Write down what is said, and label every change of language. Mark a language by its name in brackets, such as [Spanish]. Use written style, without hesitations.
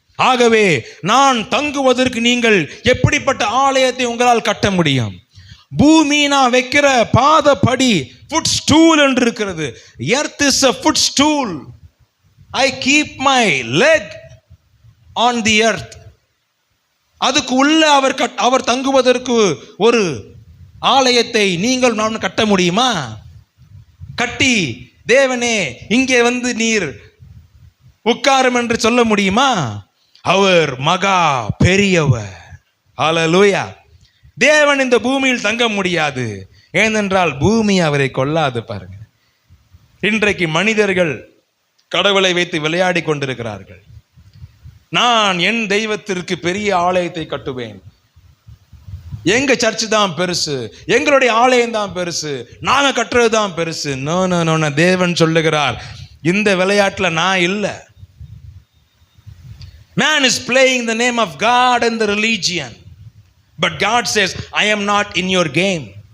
[Tamil] ஆகவே நான் தங்குவதற்கு நீங்கள் எப்படிப்பட்ட ஆலயத்தை உங்களால் கட்ட முடியும்? பூமி நான் வைக்கிற பாதபடி, ஃபுட் ஸ்டூல் என்று இருக்கிறது. [English] Earth is a foot stool. I keep my leg on the earth. [Tamil] அதுக்கு உள்ள அவர் தங்குவதற்கு ஒரு ஆலயத்தை நீங்கள் நான் கட்ட முடியுமா? கட்டி தேவனே இங்கே வந்து நீர் உட்காரும் என்று சொல்ல முடியுமா? அவர் மகா பெரியவர். ஹல்லேலூயா. தேவன் இந்த பூமியில் தங்க முடியாது, ஏனென்றால் பூமி அவரை கொள்ளாது. பாருங்க, இன்றைக்கு மனிதர்கள் கடவுளை வைத்து விளையாடி கொண்டிருக்கிறார்கள். நான் என் தெய்வத்திற்கு பெரிய ஆலயத்தை கட்டுவேன், எங்க சர்ச் தான் பெருசு, எங்களுடைய ஆலயம் தான் பெருசு, நாங்க கட்டுறது தான் பெருசு. [English] no no no, [Tamil] தேவன் சொல்லுகிறார், இந்த விளையாட்டுல நான் இல்லை. [English] Man is playing the name of God and the religion, but God says, I am not in your game.